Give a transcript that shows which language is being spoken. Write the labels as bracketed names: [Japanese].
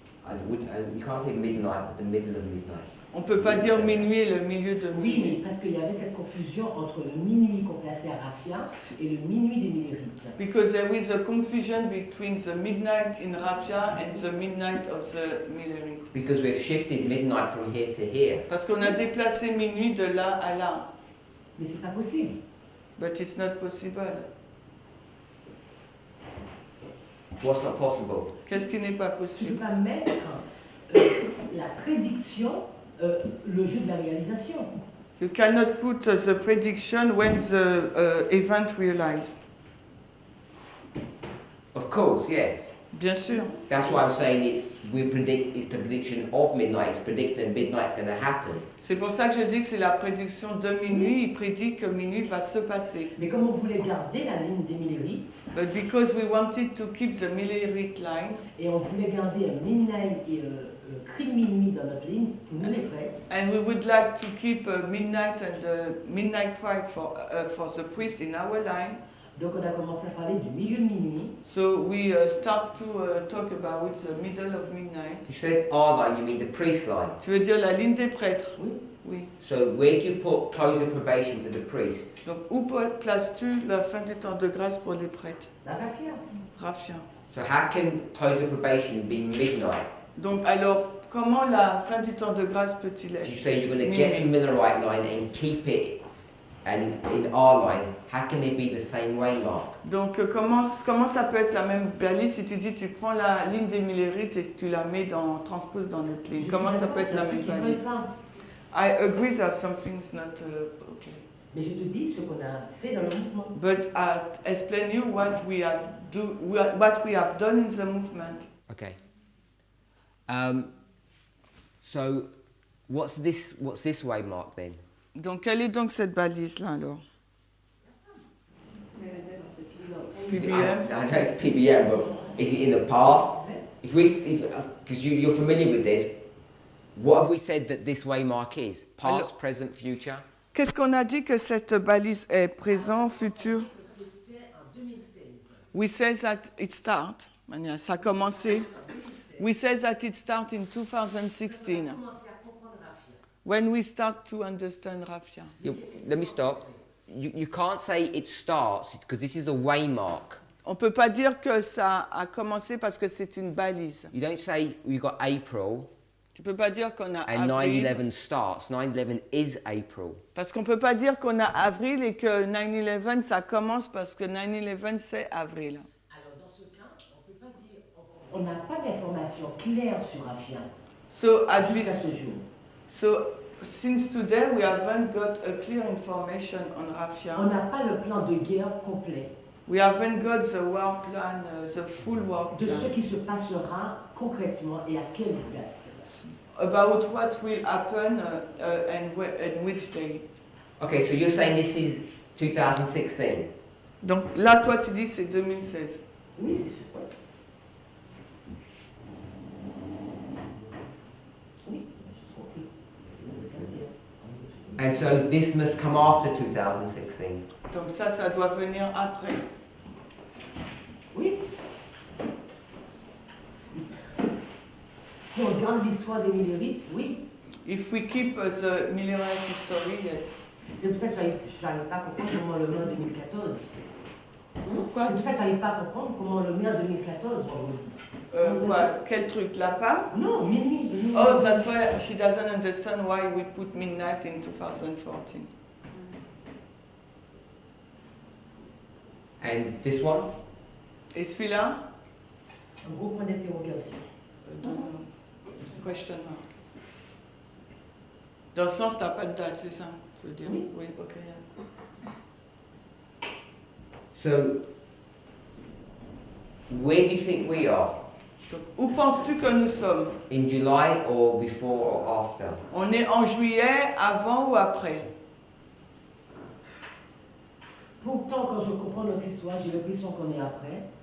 [English] You can't say midnight, but the middle of midnight. [French] On ne peut pas dire minuit et le milieu de Oui, mais minuit. parce qu'il y avait cette confusion entre le minuit qu'on plaçait à Raffia et le minuit des Millérites. [English] Because there is a confusion between the midnight in Raffia and the midnight of the Millerie. Because we've shifted midnight from here to here. [French] Parce qu'on a déplacé minuit de là à là. Mais c'est pas possible. [English] But it's not possible. What's not possible? [French] Qu'est-ce qui n'est pas Tu ne peux possible? pas mettre la prédiction le jour de la réalisation. [English] You cannot put the prediction when the event realized. Of course, yes. [French] Bien sûr. [English] That's why I'm saying it's the prediction of midnight. It's predicting midnight's going to happen. [French] C'est pour ça que je dis que c'est la prédiction de minuit. Il prédit que minuit va se passer. Mais comme on voulait garder la ligne des Millérites, [English] But because we wanted to keep the Millerite line, [French] et on voulait garder un midnight et cri de minuit dans notre ligne, pour nous les prêtres, [English] and we would like to keep midnight and midnight cry for the priest in our line, [French] donc on a commencé à parler du milieu de minuit. [English] so we start to talk about the middle of midnight. You said our line, you mean the priest line. [French] Tu veux dire la ligne des prêtres? Oui. Oui. [English] So where do you put close of probation for the priests? [French] Donc où places-tu la fin du temps de grâce pour les prêtres? La Raffia. Raffia. [English] So how can close of probation be midnight? [French] Donc alors, comment la fin du temps de grâce peut-il [English] So you [French] être? [English] say you're going to get the Millerite line and keep it, and in our line, how can they be the same way, Mark? [French] Donc comment ça peut être la même balise si tu dis tu prends la ligne des Millérites et que tu la mets transposes dans notre ligne? Comment ça peut être la même balise? [English] I agree that something's not okay. [French] Mais je te dis ce qu'on a fait dans le mouvement. [English] But explain you what we have done in the movement. Okay. So what's this way, Mark, then? [French] Donc quelle est donc cette balise là alors? [English] PBM. I know it's PBM, but is it in the past? Because you're familiar with this, what have we said that this way mark is? Past, present, future? [French] Qu'est-ce qu'on a dit que cette balise est présent, futur? C'était en 2016. [English] We say that it start. [French] Ça a commencé. [English] We say that it start in 2016 [French] On a commencé à comprendre Raffia. [English] when we start to understand Raffia. Let me stop. You can't say it starts because this is a waymark. [French] On peut pas dire que ça a commencé parce que c'est une balise. [English] You don't say we got April [French] Tu peux pas dire qu'on a [English] and [French] avril [English] 9/11 starts. 9/11 is April. [French] parce qu'on peut pas dire qu'on a avril et que 9/11 ça commence parce que 9/11 c'est avril. Alors dans ce cas, on peut pas dire, on n'a pas d'informations claires sur Raffia [English] So at [French] jusqu'à [English] this, [French] ce jour. [English] so since today we haven't got a clear information on Raffia. [French] On n'a pas le plan de guerre complet [English] We haven't got the war plan, the full war [French] de ce plan qui se passera concrètement et à quelle date. [English] about what will happen and which day. Okay, so you're saying this is 2016. [French] Donc là, toi, tu dis c'est 2016. Oui, c'est sûr. Oui, j'ai compris. C'est le calendrier. [English] And so this must come after 2016. [French] Donc ça doit venir après. Oui. Si on garde l'histoire des Millérites, oui. If we keep the Millerite history, yes. C'est pour ça que j'arrive pas à comprendre comment on le met en 2014. Pourquoi? C'est pour ça que j'arrive pas à comprendre comment on le met en 2014, vendredi. Quoi? Quel truc? La PAM? Non, minuit. [English] Oh, that's why she doesn't understand why we put midnight in 2014. And this one? [French] Et celui-là? Un gros point d'interrogation. [English] Question mark. [French] Dans le sens, t'as pas de date, c'est ça? Je veux dire. Oui. Oui, ok. [English] So where do you think we are? [French] Donc, où penses-tu que nous sommes? [English] In July or before or after? [French] On est en juillet, avant ou après? Pourtant, quand je comprends notre histoire, j'ai l'impression qu'on est après.